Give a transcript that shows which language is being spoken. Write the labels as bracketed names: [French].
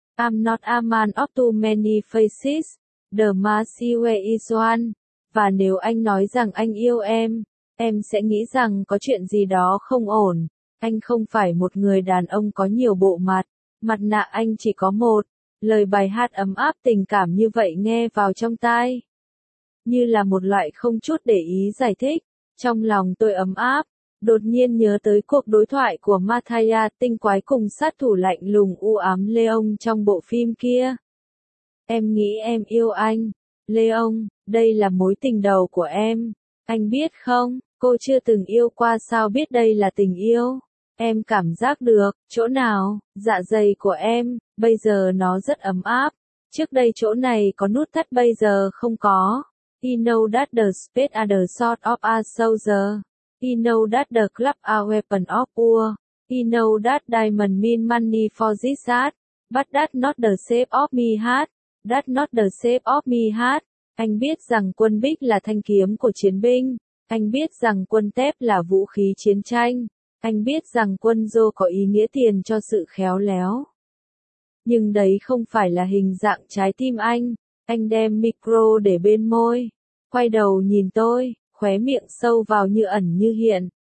[English] I'm not a man of too many faces, the mask you wear is one. [Vietnamese] Và nếu anh nói rằng anh yêu em sẽ nghĩ rằng có chuyện gì đó không ổn. Anh không phải một người đàn ông có nhiều bộ mặt, mặt nạ anh chỉ có một. Lời bài hát ấm áp tình cảm như vậy nghe vào trong tai, như là một loại không chút để ý giải thích. Trong lòng tôi ấm áp, đột nhiên nhớ tới cuộc đối thoại của Mathaya tinh quái cùng sát thủ lạnh lùng u ám Leon trong bộ phim kia. Em nghĩ em yêu anh, Leon, đây là mối tình đầu của em. Anh biết không, cô chưa từng yêu qua sao biết đây là tình yêu. Em cảm giác được, chỗ nào, dạ dày của em, bây giờ nó rất ấm áp. Trước đây chỗ này có nút thắt bây giờ không có. [English] He know that the spade are the sword of a soldier. He know that the club are weapon of war. He know that diamond mean money for this heart. But that not the shape of me heart. That not the shape of me heart. [Vietnamese] Anh biết rằng quân bích là thanh kiếm của chiến binh. Anh biết rằng quân tép là vũ khí chiến tranh. Anh biết rằng quân rô có ý nghĩa tiền cho sự khéo léo. Nhưng đấy không phải là hình dạng trái tim anh. Anh đem micro để bên môi, quay đầu nhìn tôi, khóe miệng sâu vào như ẩn như hiện.